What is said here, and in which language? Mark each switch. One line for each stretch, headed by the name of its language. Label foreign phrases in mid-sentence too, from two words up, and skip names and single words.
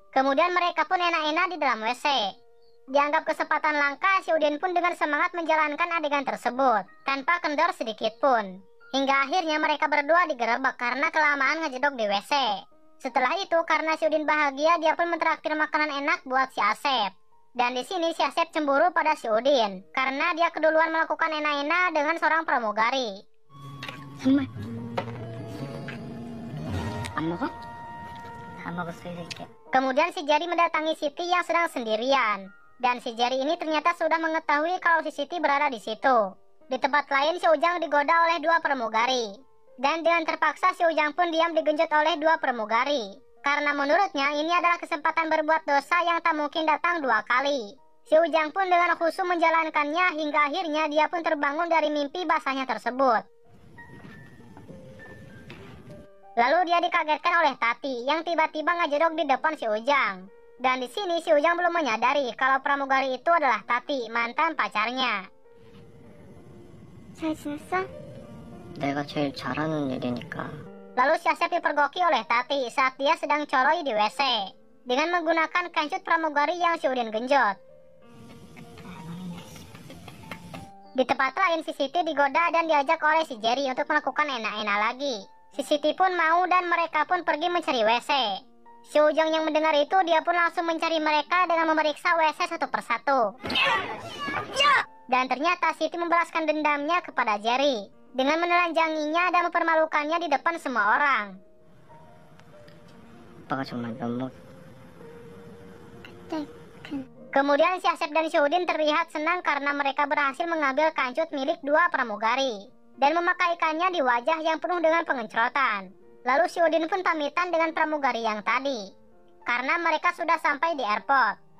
Indonesian: Kemudian mereka pun enak-enak di dalam WC. Dianggap kesempatan langka, si Udin pun dengan semangat menjalankan adegan tersebut, tanpa kendor sedikit pun. Hingga akhirnya mereka berdua digerebek karena kelamaan ngejedok di WC. Setelah itu, karena si Udin bahagia, dia pun mentraktir makanan enak buat si Asep. Dan di sini si Asep cemburu pada si Udin, karena dia keduluan melakukan enak-enak dengan seorang pramugari.
Korean: 정말 안 먹어? 다 먹었어 이 새끼야.
Indonesian: Kemudian si Jerry mendatangi Siti yang sedang sendirian. Dan si Jerry ini ternyata sudah mengetahui kalau si Siti berada di situ. Di tempat lain si Ujang digoda oleh dua pramugari. Dan dengan terpaksa si Ujang pun diam digenjot oleh dua pramugari. Karena menurutnya ini adalah kesempatan berbuat dosa yang tak mungkin datang dua kali. Si Ujang pun dengan khusyuk menjalankannya hingga akhirnya dia pun terbangun dari mimpi basahnya tersebut. Lalu dia dikagetkan oleh Tati yang tiba-tiba ngejedok di depan si Ujang. Dan di sini si Ujang belum menyadari kalau pramugari itu adalah Tati, mantan pacarnya.
Korean: 잘 지냈어? 내가 제일 잘하는 일이니까.
Indonesian: Lalu si Asep dipergoki oleh Tati saat dia sedang coroi di WC dengan menggunakan kancut pramugari yang si Udin genjot. Di tempat lain si Siti digoda dan diajak oleh si Jerry untuk melakukan enak-enak lagi. Si Siti pun mau dan mereka pun pergi mencari WC. Si Ujang yang mendengar itu dia pun langsung mencari mereka dengan memeriksa WC satu persatu. Dan ternyata Siti membalaskan dendamnya kepada Jerry dengan menelanjanginya dan mempermalukannya di depan semua orang.
Korean: 오빠가 정말 너무
Indonesian: Kemudian si Asep dan si Udin terlihat senang karena mereka berhasil mengambil kancut milik dua pramugari dan memakaikannya di wajah yang penuh dengan pengencrotan. Lalu si Udin pun pamitan dengan pramugari yang tadi karena mereka sudah sampai di airport.